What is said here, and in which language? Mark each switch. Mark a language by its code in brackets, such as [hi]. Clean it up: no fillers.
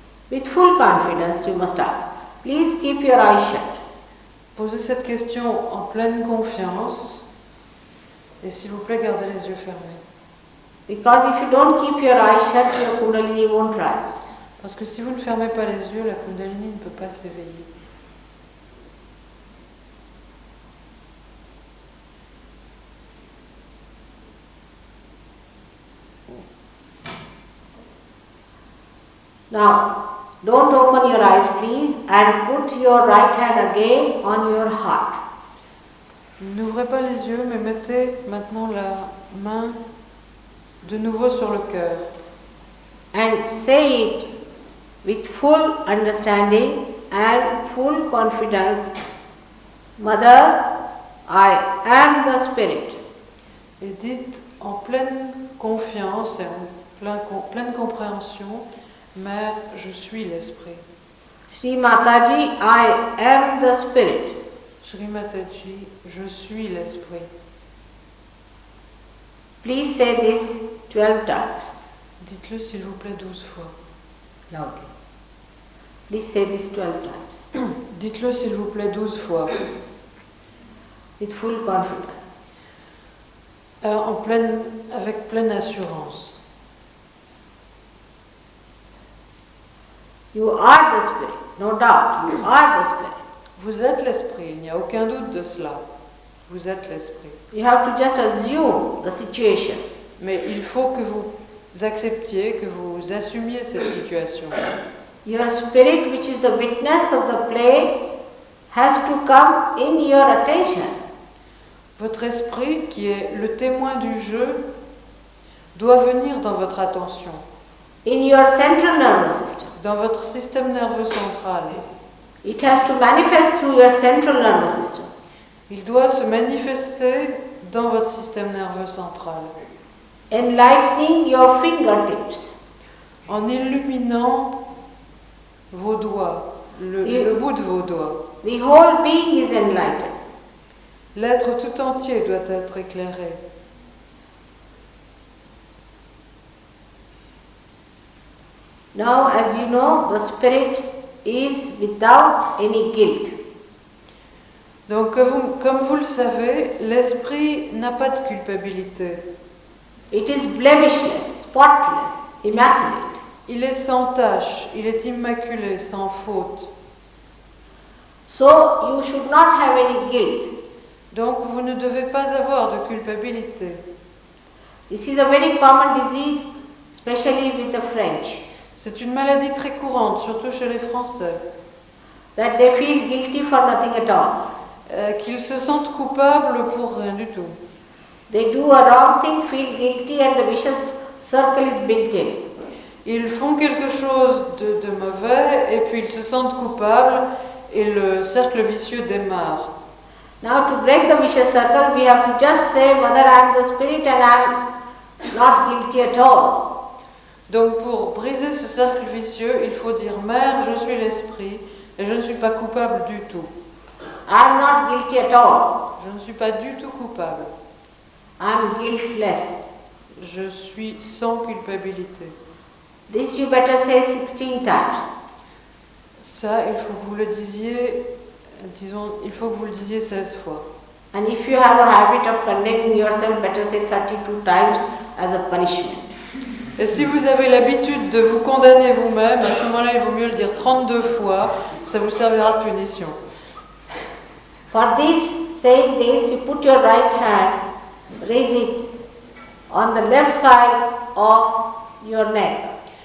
[en] With full confidence you must ask. Please keep your eyes shut. [fr] Posez cette question en pleine confiance et s'il vous plaît, gardez les yeux fermés. [en] Because if you don't keep your eyes shut, your Kundalini won't rise. [fr] Parce que si vous ne fermez pas les yeux, la Kundalini ne peut pas s'éveiller. [en] Now, don't open your eyes please and put your right hand again on your heart. [fr] N'ouvrez pas les yeux, mais mettez maintenant la main de nouveau sur le cœur. [en] And say it with full understanding and full confidence. Mother, I am the spirit. [fr] Et dites en pleine confiance et en pleine compréhension, Mère, je suis l'esprit. [en] Shri Mataji, I am the spirit. [fr] Shri Mataji, je suis l'esprit. [en] Please say this 12 times. [fr] Dites-le s'il vous plaît 12 fois. [en] Loudly. Please say this 12 times. [fr] Dites-le s'il vous plaît 12 fois. [en] with full confidence. [fr] Avec pleine assurance. [en] You are the Spirit, no doubt, you are the Spirit. [fr] Vous êtes l'esprit, il n'y a aucun doute de cela. Vous êtes l'esprit. [en] You have to just assume the situation. [fr] Mais il faut que vous acceptiez, que vous assumiez cette situation. [en] Your spirit, which is the witness of the play, has to come in your attention. [fr] Votre esprit, qui est le témoin du jeu, doit venir dans votre attention, [en] In your central nervous system. [fr] dans votre système nerveux central. [en] It has to manifest through your central nervous system. [fr] Il doit se manifester dans votre système nerveux central, [en] Enlightening your fingertips. [fr] en illuminant vos doigts, le bout de vos doigts. [en] The whole being is enlightened. [fr] L'être tout entier doit être éclairé. [en] Now, as you know, the spirit is without any guilt. [fr] Donc, comme vous le savez, l'esprit n'a pas de culpabilité. [en] It is blemishless, spotless, immaculate. [fr] Il est sans tache, il est immaculé, sans faute. [en] So, you should not have any guilt. [fr] Donc, vous ne devez pas avoir de culpabilité. [en] This is a very common disease, especially with the French, [fr] C'est une maladie très courante, surtout chez les Français, [en] that they feel guilty for nothing at all. [fr] qu'ils se sentent coupables pour rien du tout. [en] They do a wrong thing, feel guilty, and the vicious circle is built in. [fr] Ils font quelque chose de mauvais et puis ils se sentent coupables et le cercle vicieux démarre. [en] Now, to break the vicious circle, we have to just say, Mother, I am the spirit and I am not guilty at all. [fr] Donc pour briser ce cercle vicieux, il faut dire « Mère, je suis l'esprit et je ne suis pas coupable du tout. [en] I am not guilty at all. [fr] Je ne suis pas du tout coupable. [en] I am guiltless. [fr] Je suis sans culpabilité. » [en] This you better say 16 times. [fr] Ça, il faut que vous le disiez, il faut que vous le disiez 16 fois. [en] And if you have a habit of condemning yourself, better say 32 times as a punishment. [fr] Et si vous avez l'habitude de vous condamner vous-même, à ce moment-là, il vaut mieux le dire 32 fois, ça vous servira de punition. [en] For this, saying this, you put your right hand, raise it on the left side of your neck.